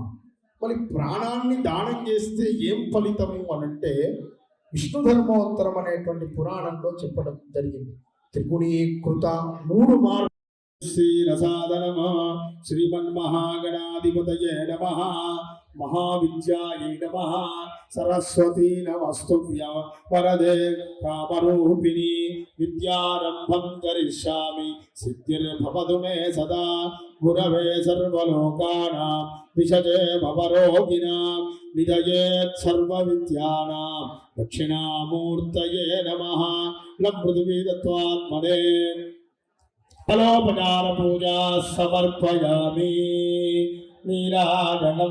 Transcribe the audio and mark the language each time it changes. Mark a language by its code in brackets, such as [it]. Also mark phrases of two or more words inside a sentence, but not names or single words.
[te] మరి ప్రాణాన్ని దానం చేస్తే ఏం ఫలితము అనంటే విష్ణు ధర్మోత్తరం అనేటువంటి పురాణంలో చెప్పడం జరిగింది. త్రిగుణీకృత 3 మార్లు [sa] శ్రీరసాదనమః శ్రీమన్మహాగణాధిపతయే నమః महाविद्यायै नमः सरस्वती नमस्तुभ्यं वरदे कामरूपिणी विद्यारम्भं करिष्यामि सिद्धिर्भवतु मे सदा गुरवे सर्वलोकानां विषजे भवरोगिणां निधयेत् सर्वविद्यानां दक्षिणामूर्तये नमः लं पृथ्वीतत्त्वात्मने फलोपचार पूजा समर्पयामि नीराजनं